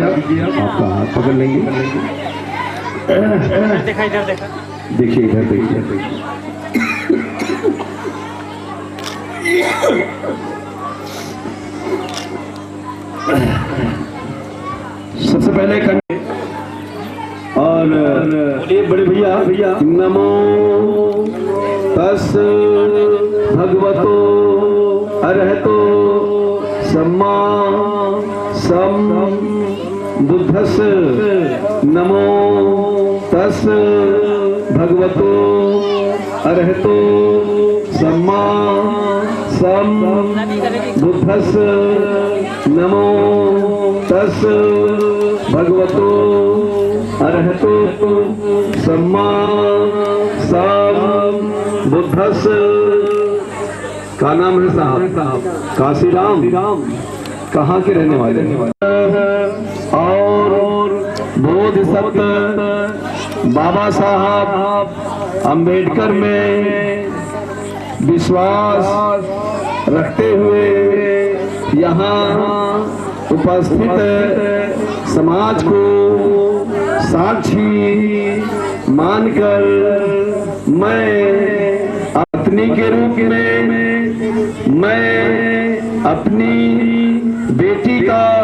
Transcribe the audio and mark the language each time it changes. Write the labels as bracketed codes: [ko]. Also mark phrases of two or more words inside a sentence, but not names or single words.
[hi] आप आपका हाथ पकड़ लेंगे। देखिए इधर देखिए। सबसे पहले और बोलिए बड़े भैया [pi] नमो तस् भगवतो अरहतो सम्मा बुद्धस्य नमो तस् भगवतो अरहतो सम्मा बुद्धस्य नमो तस् भगवतो अरहतो सम्मा बुद्धस्य। [hi] का नाम है साहब? काशीराम। कहाँ के रहने वाले? और बोधिसत्व बाबा साहब अंबेडकर में विश्वास रखते हुए यहाँ उपस्थित समाज को साक्षी मानकर मैं पत्नी के रूप में मैं अपनी बेटी का